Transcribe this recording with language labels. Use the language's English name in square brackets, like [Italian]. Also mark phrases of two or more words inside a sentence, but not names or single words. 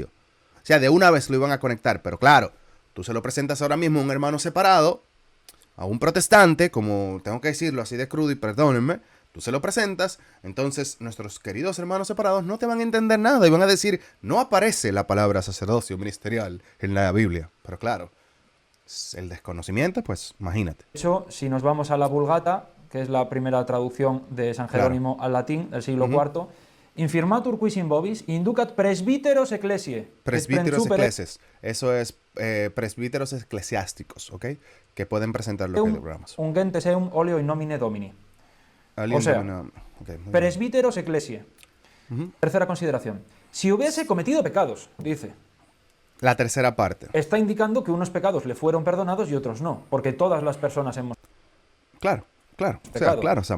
[Spanish] O sea, de una vez lo iban a conectar, pero claro, tú se lo presentas ahora mismo a un hermano separado, a un protestante, como tengo que decirlo así de crudo y perdónenme, tú se lo presentas, entonces nuestros queridos hermanos separados no te van a entender nada y van a decir, no aparece la palabra sacerdocio ministerial en la Biblia, pero claro, el desconocimiento, pues imagínate. De hecho, si nos vamos a la Vulgata, que es la primera traducción de San Jerónimo al latín del siglo IV, [Latin] infirmatur quis in vobis inducat presbíteros ecclesiae. Presbíteros ecclesias. [Spanish] Eso es presbíteros eclesiásticos, ¿ok? Que pueden presentar lo que logramos. [Latin] Ungentes eum oleo in nomine Domini. [Spanish] O sea, [Latin] presbíteros ecclesiae. [Spanish] Tercera consideración. Si hubiese cometido pecados, dice. La tercera parte. Está indicando que unos pecados le fueron perdonados y otros no, porque todas las personas hemos... Claro. O sea, claro, Samuel.